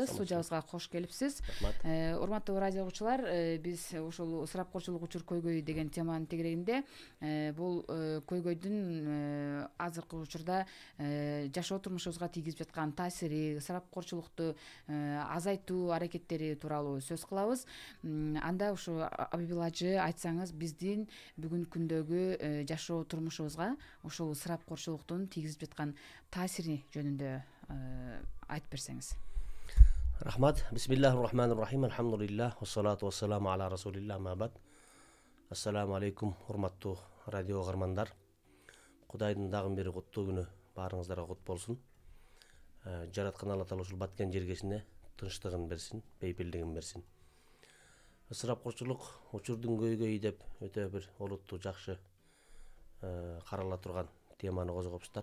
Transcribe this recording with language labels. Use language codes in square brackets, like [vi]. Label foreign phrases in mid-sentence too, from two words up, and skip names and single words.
[ky] Студиябызга кош келипсиз. Урматтуу радио угуучулар, биз ушул ысырапкорчулук учур көйгөйү деген теманын тегерегинде бул көйгөйдүн азыркы учурда жашоо турмушубузга тийгизип жаткан таасири, ысырапкорчулукту азайтуу аракеттери тууралуу сөз кылабыз. Анда ушу Абибилла Ажы, айтсаңыз, биздин бүгүнкү күндөгү жашоо турмушубузга ушул ысырапкорчулуктун тийгизип жаткан таасири жөнүндө айтып берсеңиз. Рахмат. [ar] بسم الله الرحمن الرحيم. الحمد لله. والصلاة والسلام على رسول الله. أما بعد. السلام عليكم, [ky] урматтуу радио угармандар. Кудайдын дагы бир куттуу күнү баарыңыздарга кут болсун. Жараткан Алла Таала ушул баткен жергесине тынчтыгын берсин, бейпилдигин берсин. Ысырапкорчулук учурдун көйгөйү деп өтө бир олуттуу жакшы карала турган теманы козгоптур.